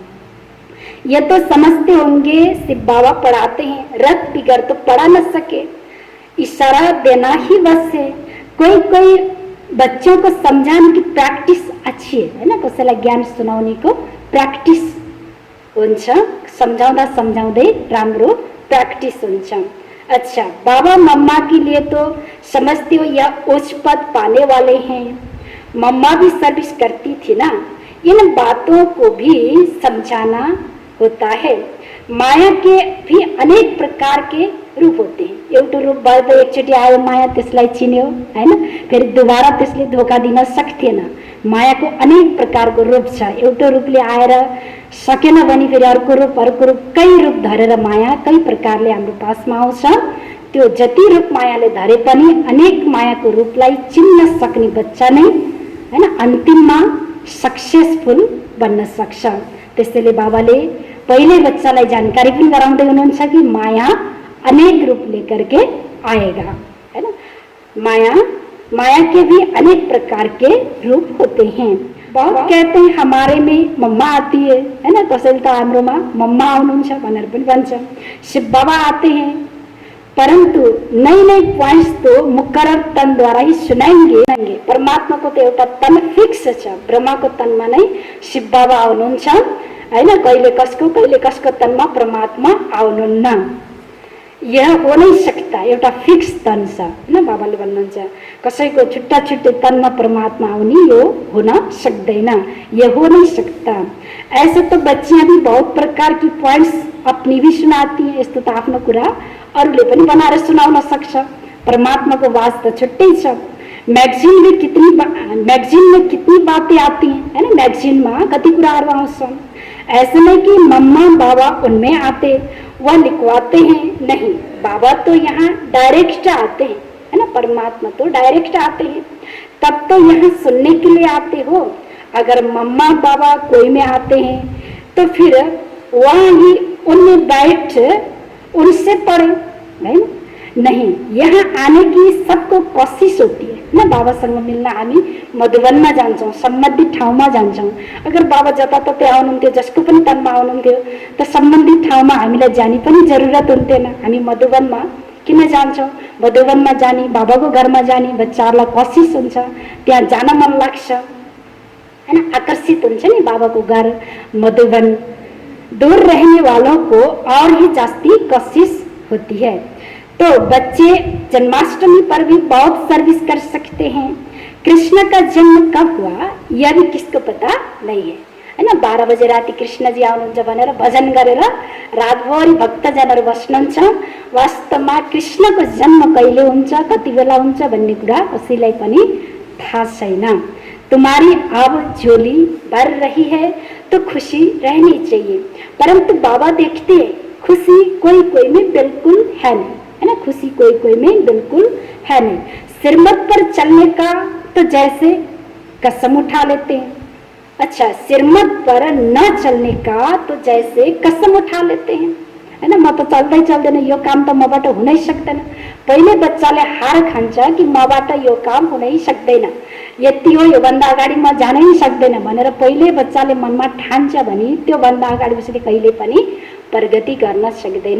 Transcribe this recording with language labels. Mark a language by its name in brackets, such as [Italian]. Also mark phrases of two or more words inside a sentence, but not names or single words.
[Hindi] ये तो समझते होंगे शिव बाबा पढ़ाते हैं, रथ बिगड़ तो पढ़ा न सके, इशारा देना ही बस है। कोई बच्चों को समझाने की प्रैक्टिस अच्छी है ना, [Nepali] कसैलाई ज्ञान सुनाउने को प्रैक्टिस हुन्छ, सम्झाउँदै राम्रो प्रैक्टिस हुन्छ। [Hindi] अच्छा, बाबा मम्मा के लिए तो समझते हो यह उच्च पद पाने वाले हैं, मम्मा भी सर्विस करती थी ना, इन बातों को भी समझाना होता है। माया के भी अनेक प्रकार के रूप होते हैं। [Nepali] एउटा रूप भएर त एकचोटि आयो माया, त्यसलाई चिन्यो, हैन, फेरि दोबारा त्यसले धोका दिन सक्थेन। मायाको अनेक प्रकारको रूप छ। एउटा रूपले आएर सकेन भने फेरि अर्को रूप कई रूप धरेर माया कई प्रकारले हाम्रो पासमा आउँछ। त्यो जति रूप मायाले धरे पनि अनेक मायाको रूपलाई चिन्न सक्ने बच्चा नै, हैन, अन्तिममा सक्सेसफुल बन्न सक्छ। त्यसैले बाबाले पहिले बच्चालाई जानकारी पनि गराउँदै हुनुहुन्छ कि माया अनेक रूप [Hindi] लेकर के आएगा, है ना। माया के भी अनेक प्रकार के रूप होते हैं। बहुत कहते हैं हमारे में मम्मा आती है ना, [Nepali] कसैले त हाम्रोमा मम्मा आउनुहुन्छ भनेर पनि भन्छ। [Hindi] शिव बाबा आते हैं, परंतु नई पॉइंट्स तो मुकर्रर तन द्वारा ही सुनाएंगे। [Nepali] परमात्मा को तो एउटा तन फिक्स छ, ब्रह्मा को तनमा नै शिव बाबा आउनुहुन्छ, हैन, कहिले कसको तनमा परमात्मा आउनुहुन्न। [Hindi] यह हो नहीं सकता, [Nepali] एउटा फिक्स तन छ, हैन, बाबाले भन्नुहुन्छ। कसैको छुट्टा छुट्टै तनमा परमात्मा आउने यो हुन सक्दैन, [Hindi] यह हो नहीं सकता। ऐसे तो बच्चियां भी बहुत प्रकार की पॉइंट्स अपनी भी सुनाती हैं। [Nepali] यस्तो त आफ्नो कुरा अरूले पनि बनाएर सुनाउन सक्छ। परमात्माको वास त छुट्टै छ। [Hindi] मैगजीन में कितनी बातें आती हैं, है ना, [Nepali] मैगजीनमा कति कुराहरू आउँछन्। [Hindi] ऐसे नहीं कि मम्मा बाबा उनमें आते, वह लिखवाते हैं, नहीं, बाबा तो यहाँ डायरेक्ट आते हैं, है ना, परमात्मा तो डायरेक्ट आते हैं। तब तो यहाँ सुनने के लिए आते हो। अगर मम्मा बाबा कोई में आते हैं तो फिर वहाँ ही उनमें बैठ उनसे पढ़े, नहीं, यहाँ आने की सबको कोशिश होती है ना। [Nepali] बाबासँग मिल्न हामी मधुवनमा जान्छौँ, सम्बन्धित ठाउँमा जान्छौँ। अगर बाबा जताततै आउनुहुन्थ्यो, जसको पनि तनमा आउनुहुन्थ्यो, त सम्बन्धित ठाउँमा हामीलाई जाने पनि जरुरत हुन्थेन। हामी मधुवनमा किन जान्छौँ? मधुवनमा जाने, बाबाको घरमा जाने बच्चाहरूलाई कोशिश हुन्छ, त्यहाँ जान मन लाग्छ, हैन, आकर्षित हुन्छ नि बाबाको घर मधुवन। [Hindi] दूर रहने वालों को और ही जास्ती कोशिश होती है। तो बच्चे जन्माष्टमी पर भी बहुत सर्विस कर सकते हैं। कृष्ण का जन्म कब हुआ यह भी किसको पता नहीं है ना। [Nepali] 12 बजे राति कृष्ण जी आउनुहुन्छ भनेर भजन गरेर रातभरि भक्तजनहरू बस्नुहुन्छ। वास्तवमा कृष्णको जन्म कहिले हुन्छ, कति बेला हुन्छ भन्ने कुरा कसैलाई पनि थाहा छैन। [Hindi] तुम्हारी अब झोली भर रही है तो खुशी रहनी चाहिए, परंतु बाबा देखते हैं खुशी कोई में बिल्कुल है नहीं, है ना, खुशी कोई में बिल्कुल है नहीं। सिरमत पर चलने का तो जैसे कसम उठा लेते हैं। अच्छा, सिरमत पर न चलने का तो जैसे कसम उठा लेते हैं, है ना। [Nepali] म त चल्दैन, यो काम त मबाट हुनै सक्दैन। पहिले बच्चाले हार खान्छ कि मबाट यो काम हुनै सक्दैन, यति हो, योभन्दा अगाडि म जानै सक्दैन भनेर पहिले बच्चाले मनमा ठान्छ भने त्यो भन्दा अगाडि उसले कहिले पनि प्रगति गर्न सक्दैन।